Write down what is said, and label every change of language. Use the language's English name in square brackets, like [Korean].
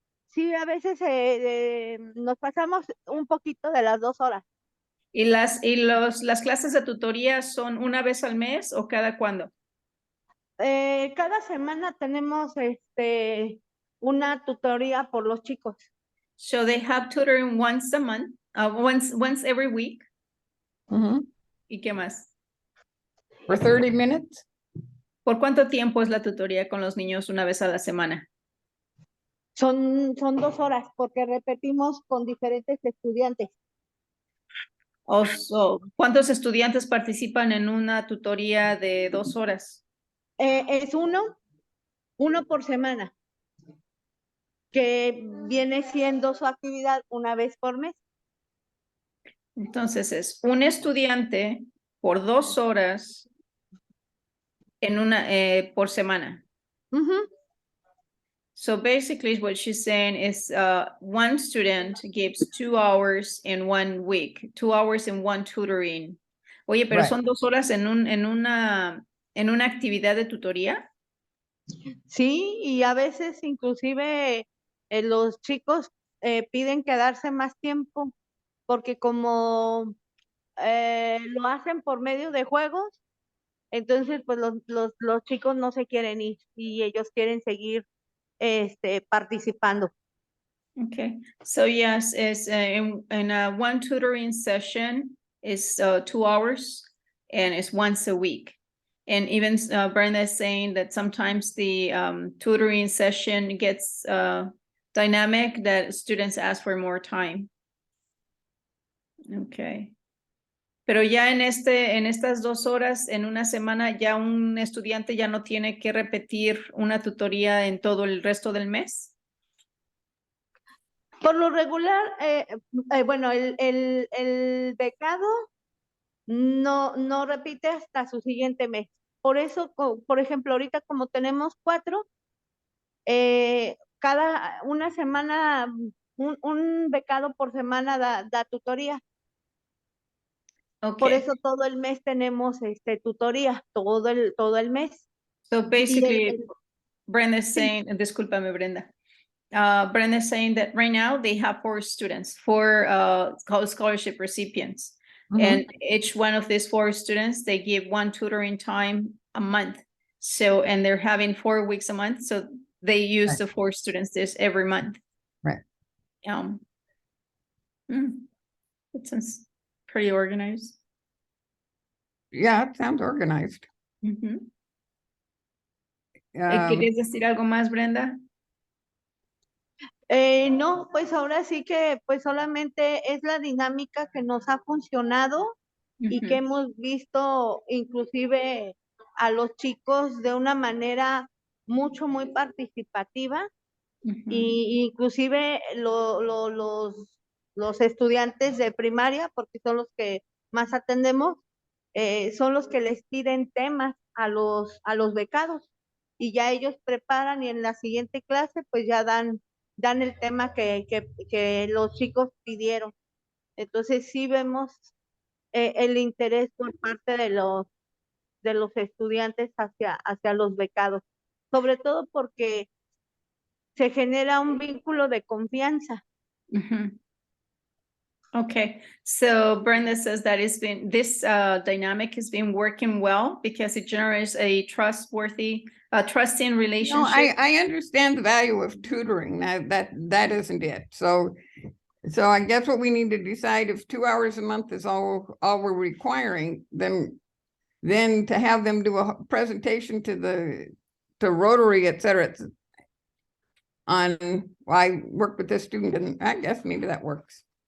[Spanish] Sí, a veces nos pasamos un poquito de las 2 horas. ¿Y las clases de tutoría son una vez al mes o cada cuándo? Cada semana tenemos una tutoría por los chicos. [English] So they have tutoring once a month, once every week. [Spanish] ¿Y qué más? [English] For 30 minutes? [Spanish] ¿Por cuánto tiempo es la tutoría con los niños una vez a la semana? Son 2 horas porque repetimos con diferentes estudiantes. ¿Cuántos estudiantes participan en una tutoría de 2 horas? Es uno por semana, que viene siendo su actividad una vez por mes. Entonces es un estudiante por 2 horas por semana. [English] So basically what she's saying is one student gives 2 hours in 1 week, 2 hours in one tutoring. [Spanish] Oye, pero son 2 horas en una actividad de tutoría. Sí, y a veces inclusive los chicos piden quedarse más tiempo porque como lo hacen por medio de juegos, Entonces, pues los chicos no se quieren ir y ellos quieren seguir participando. [English] Okay, so yes, it's in a one tutoring session is 2 hours and it's once a week. And even Brenda is saying that sometimes the tutoring session gets dynamic, that students ask for more time. Okay. [Spanish] Pero ya en estas 2 horas, en una semana, ya un estudiante ya no tiene que repetir una tutoría en todo el resto del mes. Por lo regular, bueno, el becado no repite hasta su siguiente mes. Por eso, por ejemplo, ahorita como tenemos 4, cada una semana, un becado por semana da tutoría. [English] Okay. [Spanish] Por eso todo el mes tenemos tutoría, todo el mes. [English] So basically, [Spanish] Y [English] Brenda is saying, [Spanish] discúlpame, [English] Brenda. Brenda is saying that right now they have 4 students, 4 scholarship recipients. And each one of these 4 students, they give 1 tutoring time a month. So, and they're having 4 weeks a month. So they use Right. the 4 students this every month. Right. It sounds pretty organized. Yeah, it sounds organized. [Spanish] ¿Quieres decir algo más, Brenda? No, pues ahora sí que pues solamente es la dinámica que nos ha funcionado y que hemos visto inclusive a los chicos de una manera muy participativa y inclusive los estudiantes de primaria, porque son los que más atendemos, son los que les piden temas a los becados y ya ellos preparan y en la siguiente clase pues ya dan el tema que los chicos pidieron. Entonces sí vemos el interés por parte de los estudiantes hacia los becados, sobre todo porque se genera un vínculo de confianza. [English] Okay, so Brenda says that this dynamic has been working well because it generates a trusting No, relationship. I understand the value of tutoring. That isn't it. So I guess what we need to decide, if 2 hours a month is all we're requiring, then to have them do a presentation to Rotary, et cetera, on I work with this student, and I guess maybe that works.